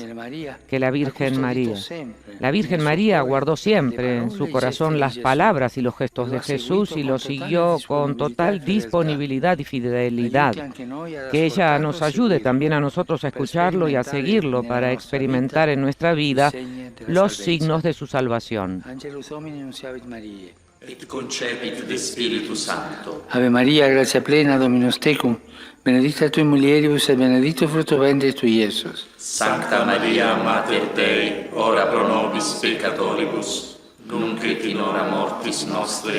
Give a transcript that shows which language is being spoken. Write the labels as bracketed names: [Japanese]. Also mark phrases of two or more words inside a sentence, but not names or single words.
[Spanish] Que la Virgen María guardó siempre en su corazón las palabras y los gestos de Jesús y lo siguió con total disponibilidad y fidelidad. Que ella nos ayude también a nosotros a escucharlo y a seguirlo para experimentar en nuestra vida los signos de su salvación. [Latin] Et concepit de Spiritus Sancto. Ave Maria, gratia plena, Dominus tecum, benedicta tui mulieribus et benedictus fructus ventris tui, Iesus. Sancta Maria, Mater Dei, ora pro nobis peccatoribus, nunc et in hora mortis nostre.